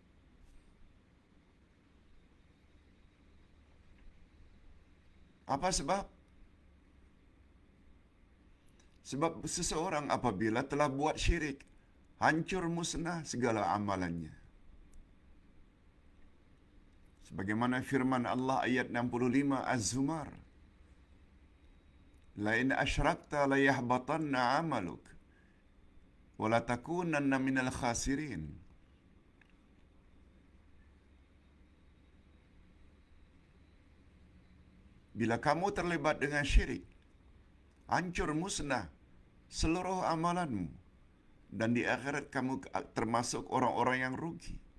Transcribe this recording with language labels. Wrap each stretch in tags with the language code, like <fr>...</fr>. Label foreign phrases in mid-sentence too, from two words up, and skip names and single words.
<ms>Apa sebab? Sebab seseorang apabila telah buat syirik, hancur musnah segala amalannya. Sebagaimana firman Allah ayat 65 Az-Zumar,</ms> <ar>"لئن أشركت ليحبطن عملك ولتكونن من الخاسرين."</ar> <ms>Bila kamu terlibat dengan syirik, hancur musnah seluruh amalanmu, dan di akhirat kamu termasuk orang-orang yang rugi.</ms>